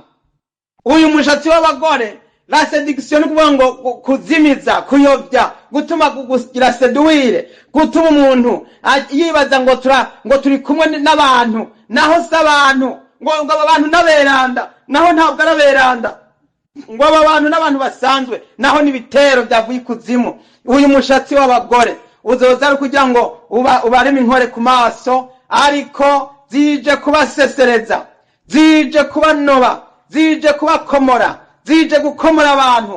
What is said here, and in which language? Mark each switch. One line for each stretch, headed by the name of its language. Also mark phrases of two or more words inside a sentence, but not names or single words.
Rundi: Uyu mushatsi w'abagore,
French: la séduction,
Rundi: ni ukuvuga ngo kuzimiza, kuyobya, gutuma kugira seduire, gutuma umuntu yibaza ngo turi kumwe n'abantu, naho si abantu, ngo aba bantu n'aberanda, naho ntabwo araberanda. ngo aba bantu n'abantu basanzwe naho n'ibitero byavuye ikuzimu. Uyu mushatsi w'abagore uzoza ari kugira ngo ubareme inkore ku maso, ariko zije kubasesereza, zije kubanoba, zije kubakomora, zije gukomora abantu.